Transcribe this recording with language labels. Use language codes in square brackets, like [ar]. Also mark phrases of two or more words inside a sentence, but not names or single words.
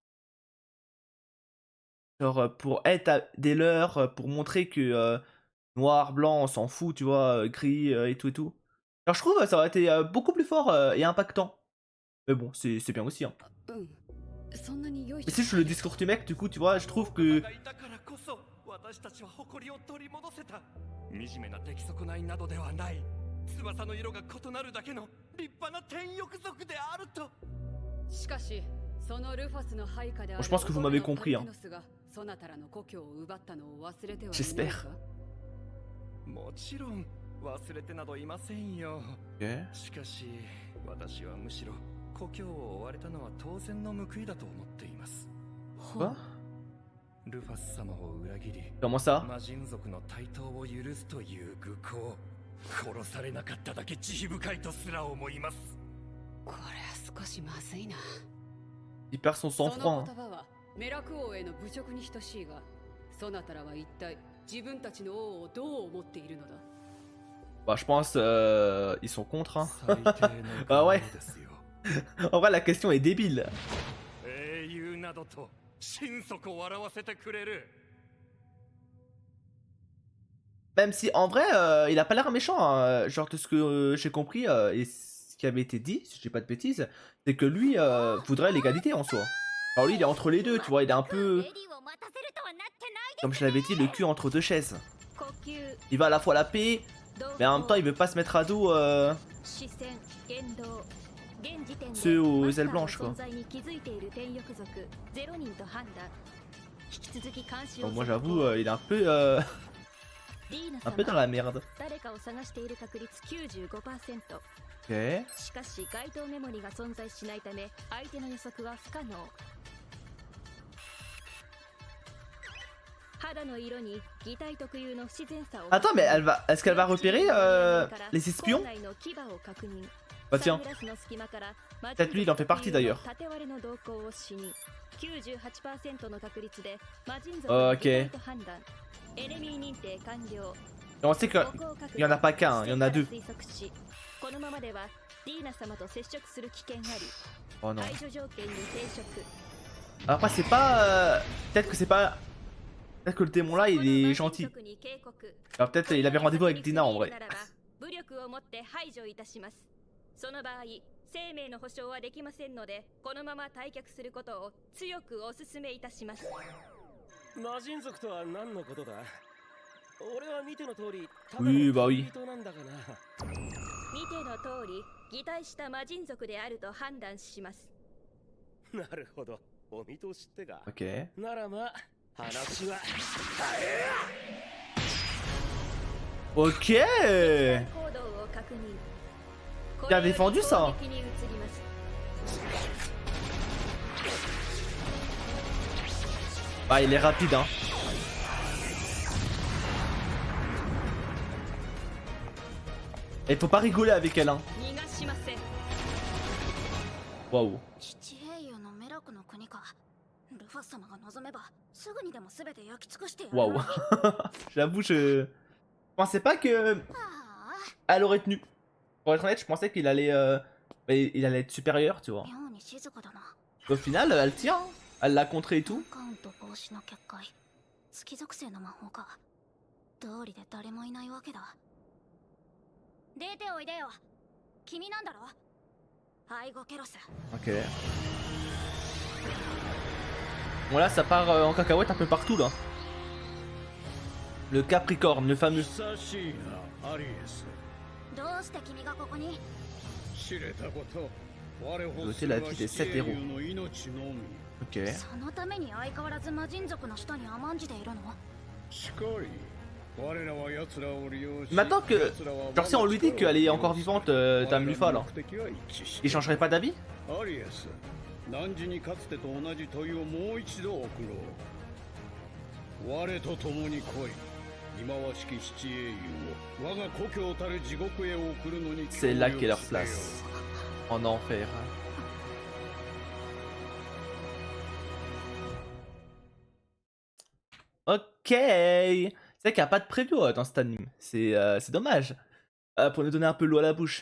[fr] Genre pour être des leurs, pour montrer que noir, blanc, on s'en fout, tu vois, gris et tout et tout. Alors je trouve que ça aurait été beaucoup plus fort et impactant. Mais bon, c'est bien aussi. Hein. [ja] うん。そんなによいしょ [fr] Mais si je suis le discours du mec, du coup, tu vois, je trouve que [ja] 私たちは誇りを取り戻せた。惨めな出来損ないなどではない。翼の色が異なるだけの立派な天翼族であると。しかし、そのルファスの配下である [fr] Je pense que vous m'avez compris, hein. [ja] ソナタラの故郷を奪ったのを忘れては [fr] J'espère. [ja] もちろん忘れてなどいませんよ。 [fr] Ok. [ja] しかし私はむしろ故郷を追われたのは当然の報いだと思っています。 [fr] Quoi? [ja] ルファス様を裏切り [fr] Comment ça? [ja] 魔人族の台頭を許すという愚行。殺されなかっただけ慈悲深いとすら思います。これは少しまずいな。 [fr] Il perd son [ja] そ [fr] sang-froid. [ja] の [fr] Hein. [ja] 言葉はメラク王への侮辱に等しいが、ソナタラは一体自分たちの王をどう思っているのだ。 [fr] Bah, je pense ils sont contre. Hein. [ja] 最低の [fr] Ah ouais. [ja] ですよ。 [fr] En vrai, la question est débile. [ja] 英雄などと心底笑わせてくれる。 [fr] Même si en vrai, il a pas l'air méchant. Hein. Genre, de ce que j'ai compris et ce qui avait été dit, si je dis pas de bêtises, c'est que lui voudrait l'égalité en soi. Alors, lui, il est entre les deux, tu vois, il est un peu. Comme je l'avais dit, le cul entre deux chaises. Il veut à la fois la paix, mais en même temps, il veut pas se mettre à dos ceux aux ailes blanches, quoi. Donc, moi, j'avoue, il est un peu. Un peu dans la merde. [ja] 誰かを探している確率 95%。 [fr] Ok. [ja] しかし該当メモリが存在しないため相手の予測は不可能。肌の色に擬態特有の不自然さを [fr] Attends, mais est-ce qu'elle va repérer les espions? [ja] 校内の牙を確認。 [fr] Bah tiens, [ja] サングラスの隙間から [fr] peut-être lui il en fait partie d'ailleurs. [ja] 縦割れの動向を視認。98% の確率で魔人族の [fr] Ok. [ja] 擬態と判断。エネミー認定完了。 [fr] Et on sait qu'il y en a pas qu'un, il y en a deux. [ja] このままではディーナ様と接触する危険あり。 [fr] Oh non. [ja] 排除条件に抵触。 [fr] Après, c'est pas. Peut-être que c'est pas. Peut-être que le démon là il est gentil. Alors peut-être il avait rendez-vous avec Dina en vrai. [ja] 武力をもって排除いたします。その場合、生命の保証はできませんので、このまま退却することを強くお勧めいたします。魔人族とは何のことだ？俺は見ての通り、ただ [fr] Oui, [ja] の [fr] bah oui. [ja] 人なんだがな。見ての通り、擬態した魔人族であると判断します。なるほど。お見通しってか。 [fr] Ok. [ja] ならまあ、話は。 [fr] Ok. Bien défendu ça. Ah il est rapide hein. Et faut pas rigoler avec elle hein. Waouh. [ja] 父英雄のメラクの国か。ルファス様が望めばすぐにでも全て焼き尽くしてやる。 [fr] Waouh. J'avoue je pensais pas que あ elle aurait tenu. Pour être honnête, je pensais qu'il allait il allait être supérieur, tu vois. [ja] あ、妙に静かだな。 [fr] Au final, elle tient. Hein. Elle l'a contré et tout. [ja] カウント防止の結界。月属性の魔法か。道理で誰もいないわけだ。出ておいでよ。君なんだろ。アイゴケロス。 [fr] Ok. Bon là ça part en cacahuète un peu partout là. Le Capricorne, le fameux. [ja] 久しいなアリエス。どうして君がここに？知れたこと。我欲 [fr] Noter la vie des 7 héros. [ja] の命のみ。 [fr] Ok. [ja] そのために相変わらず魔人族の下に甘んじているの？近い。我らは奴らを利用し。 [fr] Maintenant que. Genre si on lui dit qu'elle est encore vivante, Dame Lufa là. [ja] 目的は一致して [fr] Il changerait pas d'avis? [ja] アリエス、汝にかつてと同じ問いをもう一度送ろう。我と共に来い。忌まわしき七英雄を我が故郷たる地獄へ送るのに。 [fr] C'est là qu'est leur place. En enfer. Ok. C'est vrai qu'il n'y a pas de preview dans cet anime. C'est dommage. Pour nous donner un peu l'eau à la bouche.